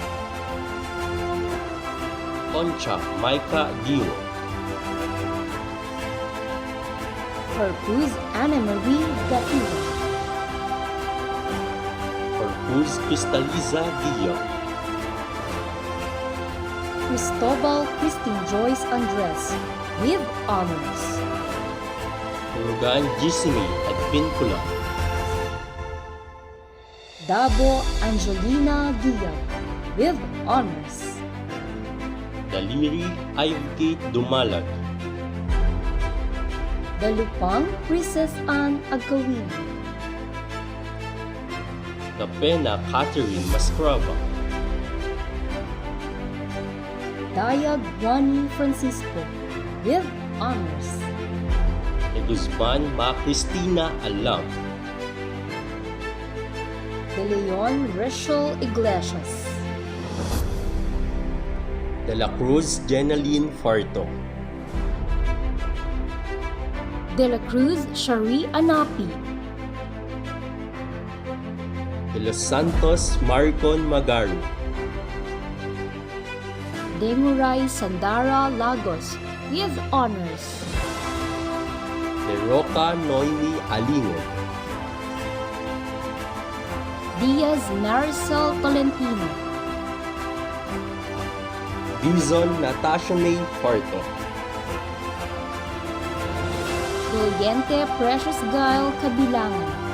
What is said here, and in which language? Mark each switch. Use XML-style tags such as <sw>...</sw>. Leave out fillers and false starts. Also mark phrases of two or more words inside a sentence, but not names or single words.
<en>Concha Maika Dio. Corpus Anna Marie Gatira. Corpus Cristaliza Guillaume. Cristobal Christine Joyce Andres with honors. Urugan Gisimi Advincula. Dabo Angelina Guillaume with honors. Daliri Ivkate Dumalag. Dalupang Princess Anne Agkawili. Kapena Catherine Mascraba. Dayag Juani Francisco with honors. De Guzman Ma Cristina Alam, De Leon Rachel Iglesias, De La Cruz Jenaline Farto, De La Cruz Shari Anapi, De Los Santos Maricon Magaru, De Muray Sandara Lagos with honors, De Roca Noemi Alingon, Diaz Maricel Tolentino, Dizon Natasha May Farto, Doliente Precious Gail Kabilangan,</en>